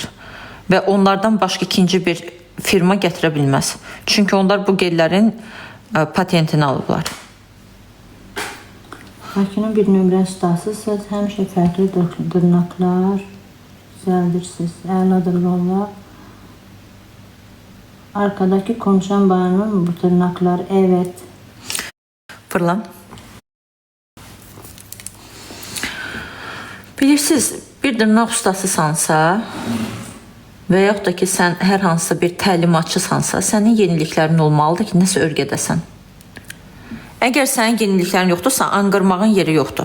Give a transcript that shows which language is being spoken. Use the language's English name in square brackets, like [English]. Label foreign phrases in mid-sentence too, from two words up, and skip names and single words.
[Azerbaijani] Və onlardan başqa ikinci bir firma gətirə bilməz. Çünki onlar bu gellərin patentini alıblar. Bakının bir nömrə ustasısınız. Həmişə fərqli dırnaqlar düzəldirsiniz. Əladır valla. [Turkish] Arkadaki konuşan bayanın bu tırnaklar, evet. [Azerbaijani] Fırlan. Bilirsiniz, bir dırnaq ustasısansa və yaxud da ki, sən hər hansısa bir təlimatçısansa, sənin yeniliklərin olmalıdır ki, nəsə örgədəsən. Əgər sənin yeniliklərin yoxdursa, anqırmağın yeri yoxdur.